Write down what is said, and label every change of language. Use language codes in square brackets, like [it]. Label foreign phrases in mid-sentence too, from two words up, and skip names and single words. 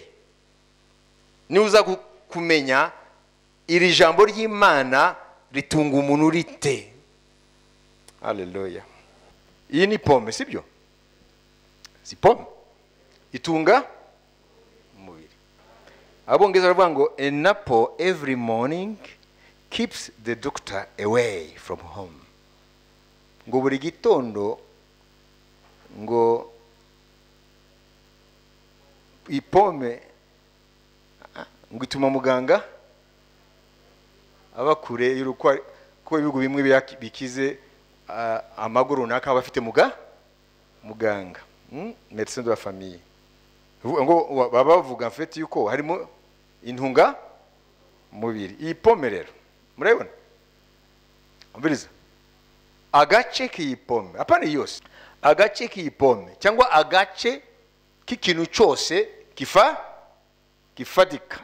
[rw] Ni uza kumenya iri jambo ry'Imana ritunga umuntu rite. Haleluya. Iyi ni pome, sibyo? Si pome itunga umubiri. Abongeza baravuga ngo [en] an apple every morning keeps the doctor away from home. [rw] Ngo buri gitondo ngo ipome ngo ituma muganga abakure y'uruko, ko ibihugu bimwe bikize amaguru runaka abafite muganga, [fr] médecin de la famille. [rw] Ngo baba bavuga [fr] en fait [rw] yuko harimo intunga mubiri. Iyi pome rero murabona, ambiriza agace k'iyipome, apana yose, agace k'iyipome cyangwa agace k'ikintu cyose kifatika.